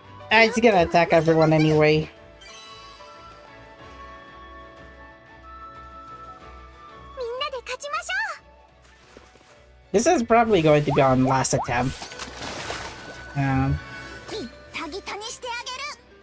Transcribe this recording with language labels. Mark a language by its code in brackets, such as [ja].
[en] It's gonna attack everyone anyway. [ja] みんなで勝ちましょう。 [en] This is probably going to be on last attempt. [ja] ギタギタにしてあげる。